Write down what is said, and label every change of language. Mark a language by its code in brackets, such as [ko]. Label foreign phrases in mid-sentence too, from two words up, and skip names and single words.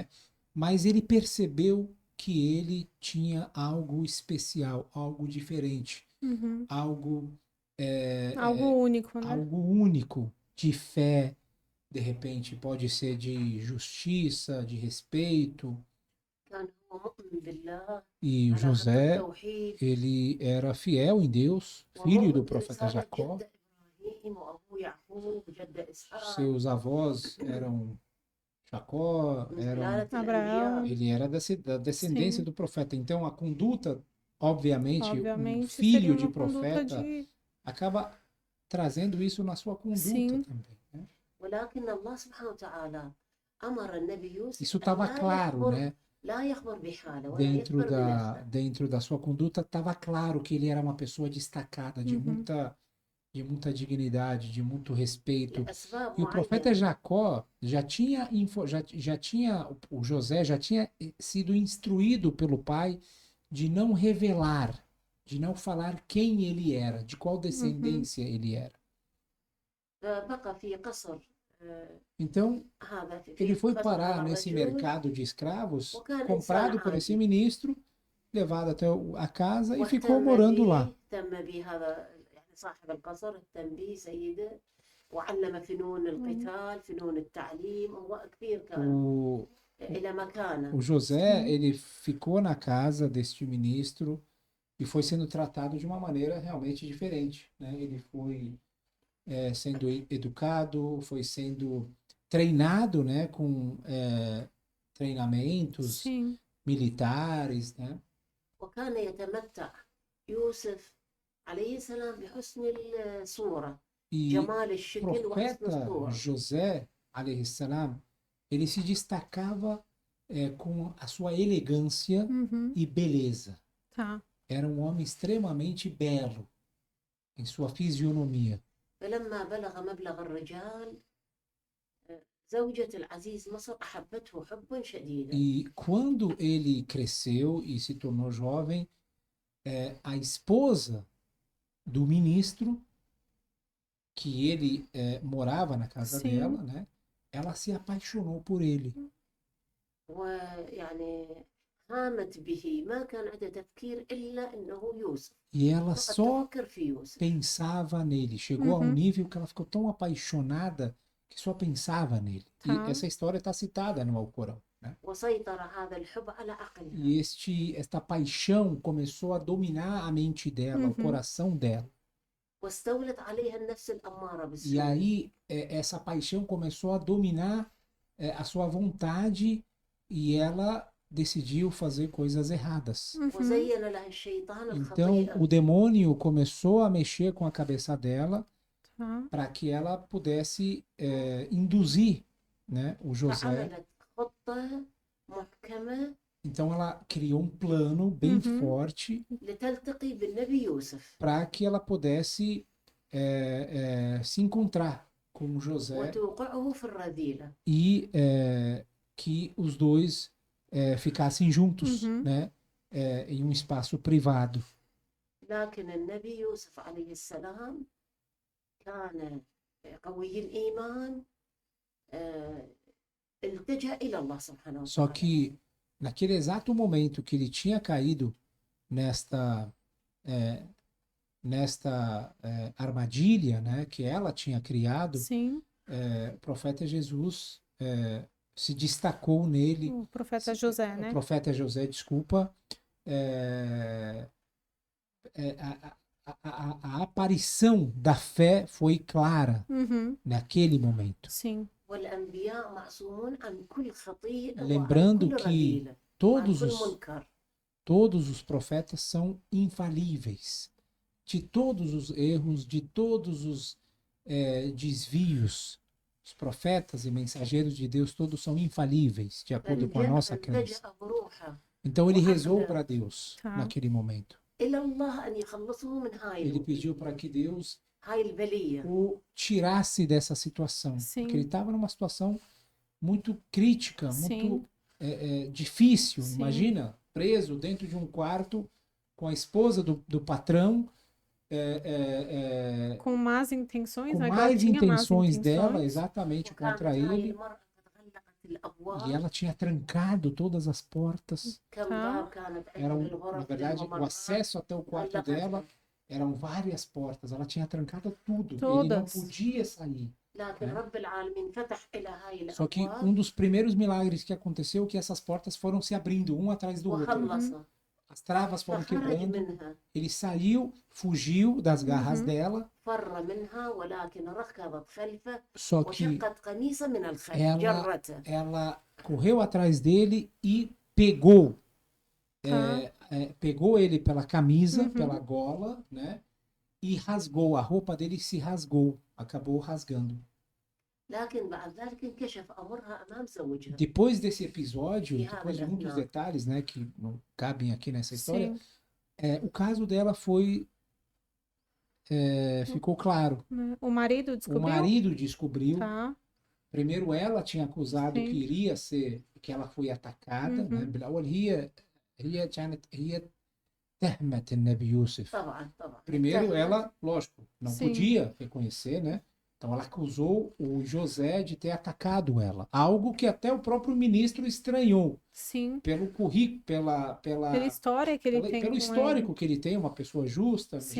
[pt] Mas ele percebeu que ele tinha algo especial, algo diferente, Uhum. algo Algo único, né? algo único, de fé, de repente pode ser de justiça, de respeito. [ar] كان هو مؤمن بالله [pt] E [ar] على خط [pt] José, [ar] التوحيد [pt] ele era fiel em Deus, filho do [ar] ومؤمن [pt] profeta [ar] برسالة [pt] Jacó. [ar] جد إبراهيم وأبوه يعقوب وجد إسحاق [pt] Seus avós eram Jacó, [ar] من [pt] eram, [ar] سلالة [pt] Abraão. [ar] الأنبياء. [pt] ele era da descendência Sim. do profeta. Então a conduta, obviamente, um Obviamente, filho seria de uma conduta profeta de... acaba trazendo isso na sua conduta Sim. também, né? [ar] ولكن الله سبحانه وتعالى أمر النبي يوسف [pt] Isso [ar] أن [pt] estava [ar] لا [pt] claro, [ar] يخبر [pt] né? [ar] لا يخبر بحاله ولا [pt] Dentro [ar] يخبر بنفسه. [pt] dentro da sua conduta estava claro que ele era uma pessoa destacada, de Uhum. muita dignidade, de muito respeito. [ar] لأسباب [pt] E o profeta [ar] معينة. [pt] Jacó já tinha, o José já tinha sido instruído pelo pai de não revelar, de não falar quem ele era, de qual descendência ele era. [ar] فبقى في قصر [pt] Então, [ar] هذا [pt] ele foi [ar] قصر [pt] parar [ar] هذا [pt] nesse [ar] الرجل [pt] mercado de escravos, [ar] وكان [pt] comprado [ar] إنسان [pt] por esse [ar] عادي. [pt] ministro, levado até a casa e ficou [ar] واهتم [pt] morando lá. [ar] به اهتم به هذا يعني صاحب القصر، اهتم به سيده وعلم فنون القتال فنون التعليم، هو كبير كان [pt] O, [ar] إلى مكانه. [pt] o José, Sim. ele ficou na casa deste ministro e foi sendo tratado de uma maneira realmente diferente, né? Ele foi sendo educado, foi sendo treinado, né? Com treinamentos Sim. militares, né? [ar] وكان يتمتع يوسف عليه السلام بحسن الصورة، [pt] E [ar] جمال [pt] o [ar] الشكل وحسن [pt] profeta [ar] الصورة. [pt] José, [ar] عليه السلام, [pt] ele se destacava com a sua elegância Uhum. e beleza. Tá. Era um homem extremamente belo em sua fisionomia. [ar] فلما بلغ مبلغ الرجال زوجة العزيز مصر أحبته حبا شديدا. [pt] E quando ele cresceu e se tornou jovem, a esposa do ministro, que ele morava na casa Sim. dela, né? Ela se apaixonou por ele. [ar] ويعني قامت به، ما كان عندها تفكير إلا أنه يوسف، [pt] E ela [ar] فقط [pt] só [ar] تفكر في يوسف. [pt] pensava nele. Chegou a um Uhum. nível que ela ficou tão apaixonada que só pensava nele. E Tá. essa história está citada no Alcorão, né? [ar] وسيطر هذا الحب على عقلها. [pt] E esta paixão começou a dominar a mente dela, o Uhum. coração dela. [ar] واستولت عليها النفس الأمارة [pt] E [ar] بالسوء. [pt] aí essa paixão começou a dominar a sua vontade e ela decidiu fazer coisas erradas. Uhum. [ar] وزين لها الشيطان [pt] Então [ar] الخطيئة. [pt] o demônio começou a mexer com a cabeça dela Tá. para que ela pudesse induzir, né, o José. [ar] فعملت خطة محكمة [pt] Então ela criou um plano bem Uhum. forte [ar] لتلتقي بالنبي يوسف [pt] para que ela pudesse se encontrar com José [ar] وتوقعه في الرذيلة. [pt] e que os dois ficassem juntos, Uhum. né, em um espaço privado. [ar] لكن النبي يوسف عليه السلام كان قوي الإيمان، التجأ إلى الله سبحانه [pt] Só [ar] وتعالى. [pt] que naquele exato momento que ele tinha caído nesta armadilha, né, que ela tinha criado, Sim. o profeta Jesus se destacou nele. O profeta José, O né? profeta José, desculpa, a aparição da fé foi clara Uhum. naquele momento. Sim. [ar] والأنبياء معصومون عن كل خطيئة وعن [pt] Lembrando [ar] كل [pt] que [ar] رذيلة وعن [pt] todos [ar] كل [pt] os, [ar] منكر. [pt] todos os profetas são infalíveis. De todos os erros, de todos os desvios, os profetas e mensageiros de Deus todos são infalíveis, de acordo com a nossa crença. [ar] فالتجأ بروحه [pt] Então ele rezou para Deus Tá. naquele momento. [ar] إلى الله أن يخلصه من [pt] Ele pediu para que Deus [ar] هاي البلية. [pt] o tirasse dessa situação, Sim. porque ele estava numa situação muito crítica, Sim. muito difícil. Sim. Imagina, preso dentro de um quarto com a esposa do patrão, Com más intenções, com agora mais tinha más intenções dela, intenções. exatamente [ar] وكانت [pt] contra [ar] هاي [pt] ele, [ar] المرأة قد غلقت [pt] e [ar] الأبواب. [pt] ela tinha trancado todas as portas. [ar] كم [pt] tá. [ar] باب كانت [pt] Na [ar] عند الغرف [pt] verdade, o [ar] للممرات. [pt] acesso até o quarto dela eram várias portas, ela tinha trancado tudo, ele não Todas. podia sair. [ar] لكن رب العالمين فتح إلى هاي [pt] Só que [ar] الأبواب [pt] um dos primeiros milagres que aconteceu é que essas portas foram se abrindo, um atrás do outro. [ar] وخلص [pt] As travas foram [ar] فخرج [pt] quebrando, [ar] منها. [pt] ele saiu, fugiu das garras Uhum. dela, [ar] فر منها ولكن ركضت خلفه [pt] só que [ar] وشقت قميصه من الخلف [pt] ela, [ar] جرته. [pt] ela correu atrás dele e pegou, Tá. pegou ele pela camisa, Uhum. pela gola, né? E rasgou, a roupa dele se rasgou, acabou rasgando. [ar] لكن بعد ذلك انكشف أمرها أمام زوجها. [pt] Depois desse episódio, E depois de Hamlet, muitos não. detalhes, né, que não cabem aqui nessa história, Sim. o caso dela ficou claro. Né? O marido O descobriu? marido descobriu. Tá. Primeiro ela tinha acusado Sim. que iria ser, que ela foi atacada, né? Uhum. [ar] بالأول هي تهمت النبي يوسف. طبعا طبعا. [pt] Primeiro [ar] اتهمت. [pt] ela, lógico, não Sim. podia reconhecer, né? Então ela acusou o José de ter atacado ela, algo que até o próprio ministro estranhou Sim. pelo currículo, Pela história que ele tem pelo com histórico ele. que ele tem, uma pessoa justa, Sim.